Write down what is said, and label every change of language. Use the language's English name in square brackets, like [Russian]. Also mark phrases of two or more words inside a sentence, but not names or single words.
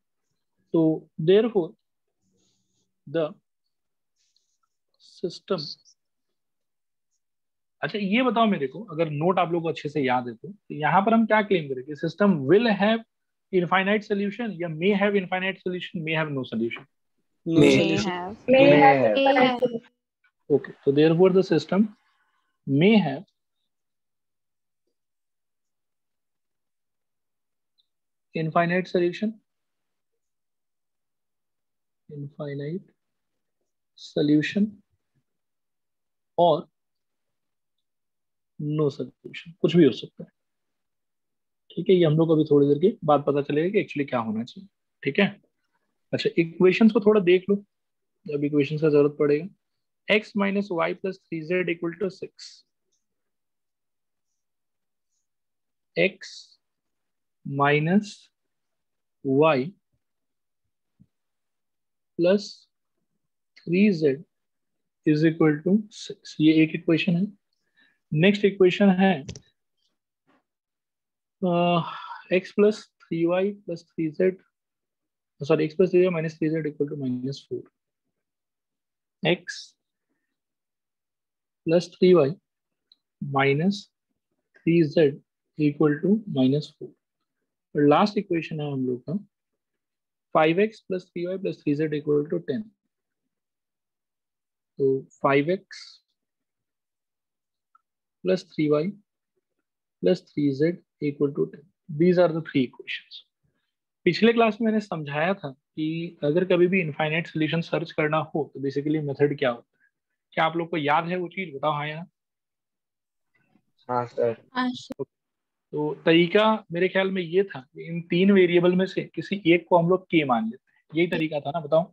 [Hindi] तो [English] therefore the system, [Hindi] अच्छा ये बताओ मेरे को, अगर नोट आप लोग को अच्छे से याद है तो यहाँ पर हम क्या क्लेम करें कि [English] system will have infinite solution [Hindi] या [English] may have infinite solution, may have no solution. No May. May solution. have. May May have have. infinite solution. Okay, so therefore the system may have infinite solution, infinite solution और no solution, [Hindi] कुछ भी हो सकता है। ठीक है, ये हम लोग को अभी थोड़ी देर के बाद पता चलेगा कि एक्चुअली क्या होना चाहिए। ठीक है, अच्छा इक्वेशंस को थोड़ा देख लो, जब इक्वेशंस का जरूरत पड़ेगा। x - y + 3z = 6, x - y + 3z = 6, ये एक इक्वेशन है। [English] next equation [Hindi] है x + 3y + 3z, सॉरी x + 3y - 3z = -4, x + 3y - 3z = -4। और [English] last equation [Hindi] है हम लोग का 5x + 3y + 3z = 10। तो 5x + 3y + 3z = 10। [English] These are the three equations। [Hindi] पिछले क्लास में मैंने समझाया था कि अगर कभी भी [English] infinite solution [Hindi] सर्च करना हो तो [English] basically method [Hindi] क्या होता है। क्या आप लोग को याद है वो चीज, बताओ हाँ या ना। हाँ सर। तो तरीका मेरे ख्याल में ये था कि इन तीन वेरिएबल में से किसी एक को हम लोग के मान लेते हैं, यही तरीका था ना, बताओ।